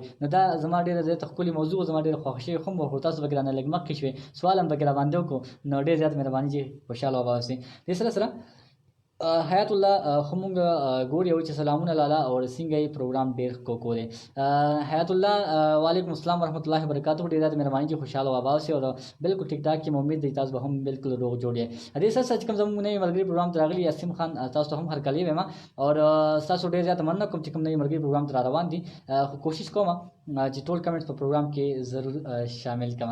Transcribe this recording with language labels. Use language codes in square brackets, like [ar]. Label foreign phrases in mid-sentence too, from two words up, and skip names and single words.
[ps] نو دا زما ډېره زیاته ښکلې موضوع زما ډېره خوښه شوې، خو خو تاسو پکې رانه لږ مخکې شوې سوال هم پکې راباندې وکړو، نو ډېر زیات مهرباني چې خوشحاله وباسئ. دې سره سره حیات الله خو مونږ ګوري چې سلامونه لاله او څنګه یې پروګرام ډېر کو دی. [ar] حیات الله وعلیکم السلام ورحمۃ اللہ وبرکاتہ. [ps] ډېر زیات مهرباني چې خوشحاله وباسئ او بالکل ټیک ټاک کې امید دی تاسو به هم بالکل روغ جوړ یې. دې سره سره کوم زموږ نوی ملګري پروګرام ته راغلي یاسین خان تاسو هم هرکلی وایم او تاسو ډېر زیات مننه کوم چې کوم نوی ملګري پروګرام ته را روان دي. خو کوشش کوم چې ټول کمنټس په پروګرام کې ضرور شامل کړم.